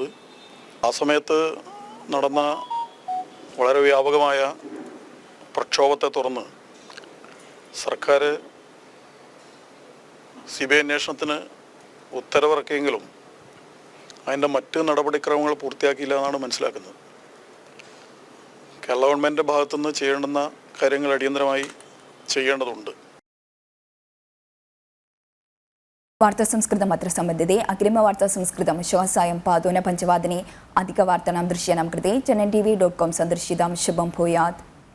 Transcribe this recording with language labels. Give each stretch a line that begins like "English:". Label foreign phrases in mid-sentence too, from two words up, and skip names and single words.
Malayalam: ആ സമയത്ത് നടന്ന വളരെ വ്യാപകമായ പ്രക്ഷോഭത്തെ തുടർന്ന് സർക്കാർ CBI അന്വേഷണത്തിന് ഉത്തരവിറക്കിയെങ്കിലും അതിൻ്റെ മറ്റ് നടപടിക്രമങ്ങൾ പൂർത്തിയാക്കിയില്ല എന്നാണ് മനസ്സിലാക്കുന്നത്. കേരള ഗവൺമെൻറ്റിൻ്റെ ഭാഗത്തുനിന്ന് ചെയ്യേണ്ടുന്ന കാര്യങ്ങൾ അടിയന്തരമായി ചെയ്യേണ്ടതുണ്ട്.
Sanskrit: वार्ता संस्कृतम् अत्र सम्बद्धते. अग्रिमवार्ता संस्कृतं श्वः सायं 5:15 अधिकवार्तानां दृश्यानां कृते channeltv.com सन्दर्शितां शुभं भूयात्.